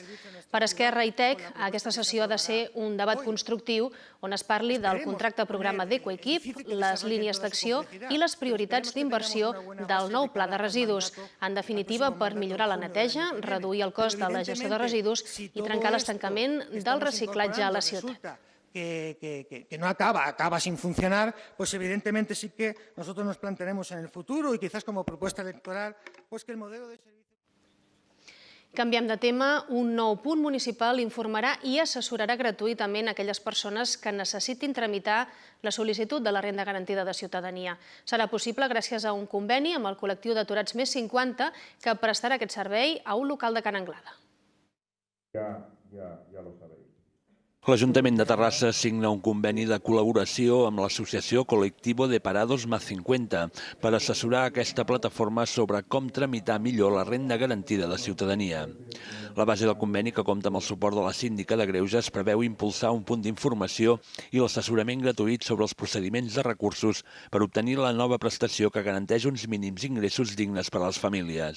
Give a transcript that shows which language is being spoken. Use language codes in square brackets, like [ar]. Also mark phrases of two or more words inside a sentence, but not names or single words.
[ca] Per Esquerra i TEC, aquesta sessió ha de ser un debat constructiu on es parli del contracte programa d'Ecoequip, les línies d'acció i les prioritats d'inversió del nou pla de residus. En definitiva, per millorar la neteja, reduir el cost de la gestió de residus i trencar l'estancament del reciclatge a la ciutat. [es] Que no acaba sin funcionar, pues evidentemente sí que nosotros nos plantearemos en el futuro y quizás como propuesta electoral, pues que el modelo de servicio... [ca] Canviem de tema. Un nou punt municipal informarà i assessorarà gratuïtament aquelles persones que necessitin tramitar la sol·licitud de la renda garantida de ciutadania. Serà possible gràcies a un conveni amb el col·lectiu d'aturats Més 50 que prestarà aquest servei a un local de Can Anglada. [es] Ya lo sabéis. [ca] L'Ajuntament de Terrassa signa un conveni de col·laboració amb l'associació Colectivo de Parados Más 50 per assessorar aquesta plataforma sobre com tramitar millor la renda garantida de ciutadania. La base del conveni, que compta amb el suport de la síndica de Greuges, preveu impulsar un punt d'informació i l'assessorament gratuït sobre els procediments de recursos per obtenir la nova prestació que garanteix uns mínims ingressos dignes per a les famílies.